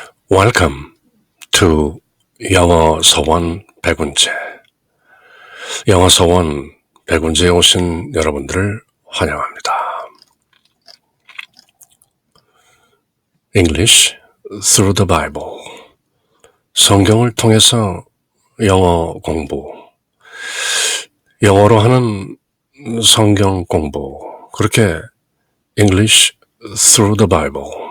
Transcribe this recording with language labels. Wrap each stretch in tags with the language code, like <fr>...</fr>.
<en>Welcome to 영어 서원 백운재.</en> <ko>영어 서원 백운재에 오신 여러분들을 환영합니다.</ko> <en>English through the Bible.</en> <ko>성경을 통해서 영어 공부. 영어로 하는 성경 공부. 그렇게</ko> <en>English through the Bible.</en>